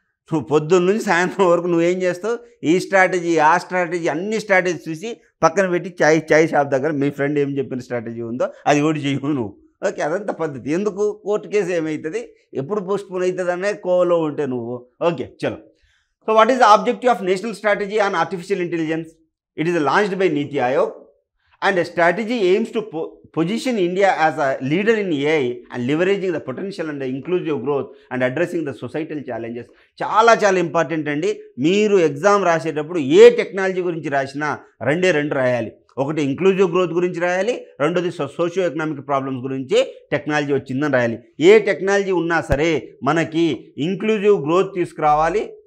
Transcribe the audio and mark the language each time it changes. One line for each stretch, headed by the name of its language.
Telugu: నువ్వు పొద్దున్న నుంచి సాయంత్రం వరకు నువ్వేం చేస్తావు? ఈ స్ట్రాటజీ, ఆ స్ట్రాటజీ, అన్ని స్ట్రాటజీ చూసి పక్కన పెట్టి చాయ్ షాప్ దగ్గర మీ ఫ్రెండ్ ఏం చెప్పిన స్ట్రాటజీ ఉందో అది కూడా చేయవు నువ్వు. ఓకే, అదంతా పద్ధతి. ఎందుకు? కోర్టు కేసు ఏమవుతుంది, ఎప్పుడు పోస్ట్పోన్ అవుతుంది అనే కోవలో ఉంటే నువ్వు. ఓకే, చలో.
English: So what is the objective of National Strategy on Artificial Intelligence? It is launched by Niti Aayog And a strategy aims to position India as a leader in AI and leveraging the potential and the inclusive growth and addressing the societal challenges.
Telugu: చాలా important అండి. మీరు exam రాసేటప్పుడు ఏ technology గురించి రాసినా రెండు రాయాలి. ఒకటి inclusive growth గురించి రాయాలి, రెండోది సోషియో ఎకనామిక్ ప్రాబ్లమ్స్ గురించి టెక్నాలజీ వచ్చిందని రాయాలి. ఏ టెక్నాలజీ ఉన్నా సరే మనకి ఇంక్లూజివ్ గ్రోత్ తీసుకురావాలి.